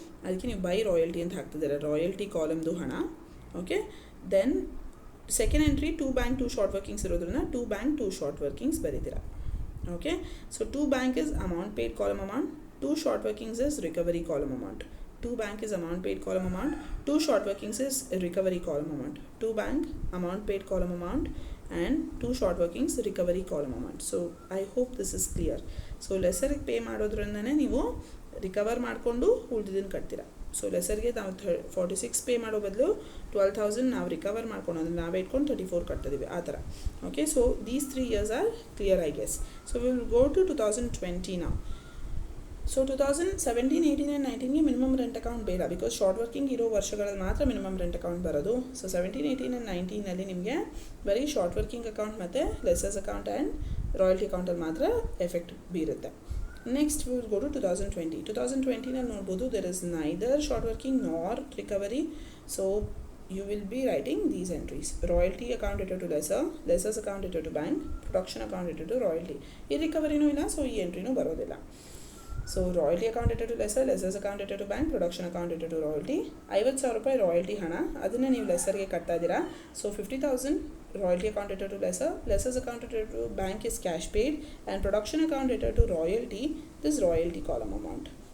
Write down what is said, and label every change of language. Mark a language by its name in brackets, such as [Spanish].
[Kannada] ಅದಕ್ಕೆ ನೀವು by royalty ಅಂತ ಹಾಕ್ತಿದ್ದೀರ, ರಾಯಲ್ಟಿ ಕಾಲಮ್ದು ಹಣ. Okay, then second entry 2 bank 2 short workings ಇರೋದ್ರಿಂದ 2 bank 2 short workings ಬರೀತೀರಾ. [English] Okay, so 2 bank is amount paid column amount, 2 short workings is recovery column amount. 2 bank is amount paid column amount, 2 short workings is recovery column amount. 2 bank amount paid column amount and 2 short workings recovery column amount. So I hope this is clear. [Kannada] So lesser pay ಮಾಡೋದ್ರಿಂದನೇ ನೀವು recover ಮಾಡಿಕೊಂಡು ಉಳಿದಿದ್ದನ್ನು ಕಟ್ತೀರಾ. So ಲೆಸರ್ಗೆ ನಾವು 46 pay ಮಾಡೋ ಬದಲು 12,000 ನಾವು recover ಮಾಡ್ಕೊಂಡು ಅಂದರೆ ನಾವೇ ಇಟ್ಕೊಂಡು 34 ಕಟ್ಟಿದ್ದೀವಿ ಆ ಥರ. [English] Okay, so these 3 years are clear I guess. So we will go to 2020 now. [Kannada] So 2017, 18 and 19ಗೆ minimum rent account ಬೇಡ, ಬಿಕಾಸ್ ಶಾರ್ಟ್ ವರ್ಕಿಂಗ್ ಇರೋ ವರ್ಷಗಳಲ್ಲಿ ಮಾತ್ರ ಮಿನಿಮಮ್ ರೆಂಟ್ ಅಕೌಂಟ್ ಬರೋದು. ಸೊ 17, 18 ಆ್ಯಂಡ್ 19ನಲ್ಲಿ ನಿಮಗೆ ಬರೀ ಶಾರ್ಟ್ ವರ್ಕಿಂಗ್ ಅಕೌಂಟ್ ಮತ್ತು ಲೆಸರ್ಸ್ ಅಕೌಂಟ್ ಆ್ಯಂಡ್ ರಾಯಲ್ಟಿ ಅಕೌಂಟಲ್ಲಿ ಮಾತ್ರ ಎಫೆಕ್ಟ್ ಬೀರುತ್ತೆ. [English] Next we will go to 2020. [Kannada] 2020ನಲ್ಲಿ ನೋಡ್ಬೋದು [English] There is neither short working nor recovery. So you will be writing these entries. Royalty account dated to lesser, lessers account dated to bank, production account dated to royalty. [Kannada] ಈ ರಿಕವರಿನೂ ಇಲ್ಲ, so ಈ ಎಂಟ್ರಿನೂ ಬರೋದಿಲ್ಲ. [English] So royalty account dated to lesser, lessers account dated to bank, production account dated to royalty. 50,000 [Kannada] ರೂಪಾಯಿ royalty ಹಣ, ಅದನ್ನೇ ನೀವು ಲೆಸರ್ಗೆ ಕಟ್ತಾ ಇದ್ದೀರಾ. [English] So 50,000 royalty account dated to lesser, lessers account dated to bank is cash paid and production account dated to royalty, this royalty column amount.